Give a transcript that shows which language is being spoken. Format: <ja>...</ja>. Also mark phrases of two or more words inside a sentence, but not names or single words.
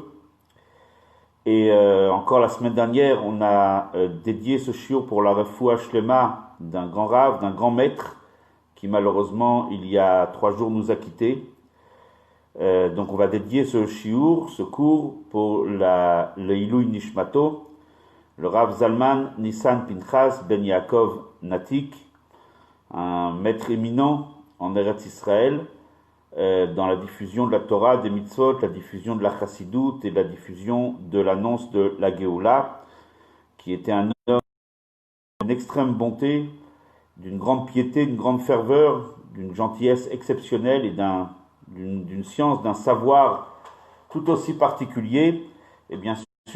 <fr>Et encore la semaine dernière, on a dédié ce shiur pour la</fr> <he>רפואה שלמה</he> <fr>d'un grand rave, d'un grand maître, qui malheureusement, il y a 3 jours, nous a quittés. Donc on va dédier ce shiur, ce cours, pour le</fr> <he>עילוי נשמתו,</he> <fr>le Rav Zalman Nissan Pinchas Ben Yaakov Natik, un maître éminent en Eretz Israël, dans la diffusion de la Torah, des mitzvot, la diffusion de la Chassidut et la diffusion de l'annonce de la Géoula, qui était un homme d'une extrême bonté, d'une grande piété, d'une grande ferveur, d'une gentillesse exceptionnelle et d'une science, d'un savoir tout aussi particulier, et bien sûr</fr>